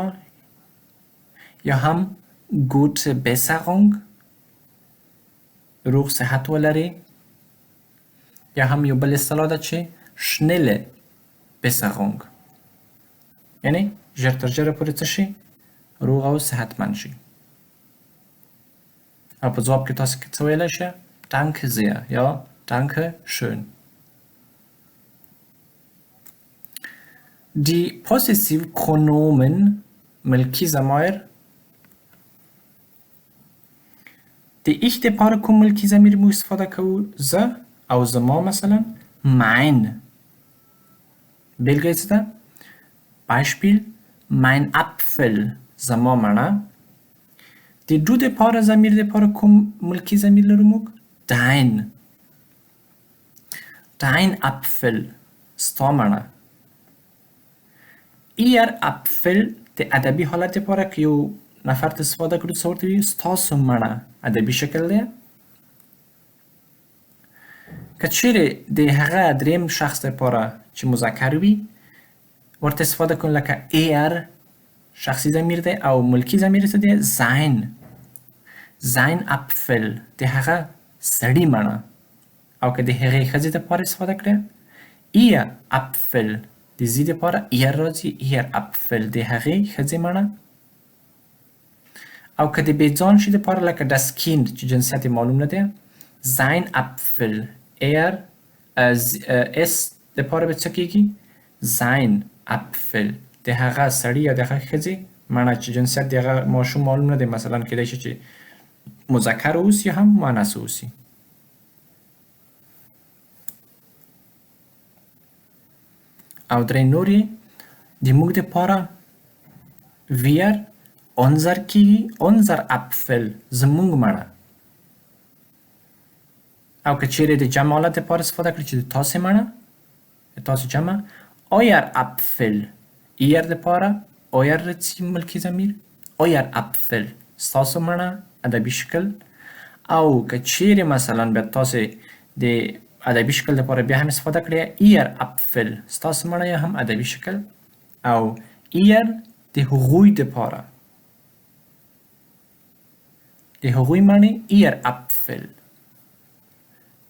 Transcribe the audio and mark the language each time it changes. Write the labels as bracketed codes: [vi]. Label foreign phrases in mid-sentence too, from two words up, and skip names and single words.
[ps] یا هم [de] gute Besserung [ps] روغ صحت ولرئ. یا هم یو بل اصطلاح ده چې [de] schnelle Besserung [ps] یعنی ژر تر ژره پورې څه شي؟ روغ او صحتمند شي. او په ځواب کې تاسو څه ویلی شئ؟ [de] Danke sehr یا Danke schön. Die Possessivpronomen [ps] ملکي ضمایر د ich دپاره کوم ملکي ضمیر موږ استفاده کوو؟ زه او زما مثلا mein. بېلګه یې څه ده؟ [de] Beispiel mein Apfel [ps] زما مڼه. د du دپاره ضمیر دپاره کوم ملکي ضمیر لرو موږ؟ [de] dein. Dein Apfel [ps] ستا مڼه. [de] Ihr Apfel [ps] د ادبي حالت دپاره که یو نفر ته استفاده کړو څه ورته وایو؟ ستاسو مڼه. ادبي شکل دی. که چیرې د هغه دریم شخص دپاره چې مذکر وي ورته استفاده کړو لکه er شخصي ضمیر دی او ملکي ضمیر څه دی؟ [de] sein. sein Apfel [ps] د هغه سړي مڼه. او که د هغې ښځې دپاره استفاده کړې [de] ihr Apfel [ps] د زی دپاره ihr راځي. [de] ihr Apfel [ps] د هغې ښځې مڼه. او که د بېځان شي دپاره لکه [de] das Kind [ps] چې جنسیت یې معلوم نه دی [de] sein Apfel er [ps] اس دپاره به څه کېږي؟ [de] sein Apfel [ps] د هغه سړي یا د هغه ښځې مڼه چې جنسیت د هغه ماشوم معلوم نه دی. مثلا کیدای شي چې مذکر اوسي یا هم مؤنث اوسي. او درې نورې د موږ دپاره [de] wir unser [ps] کېږي. [de] unser Apfel [ps] زموږ مڼه. او که چیرې د جمع حالت دپاره استفاده کړي چې د تاسې مڼه د تاسو جمع [de] euer Apfel. [ps] ihr دپاره euer راځي ملکي ضمیر. [de] euer Apfel [ps] ستاسو مڼه ادبي شکل. او که چیرې مثلا بیا تاسې د ادبي شکل دپاره بیا هم استفاده کړئ [de] ihr Apfel [ps] ستاسو مڼه یا هم ادبي شکل. او ihr د هغوی دپاره د هغوی مڼې [de] ihr Apfel.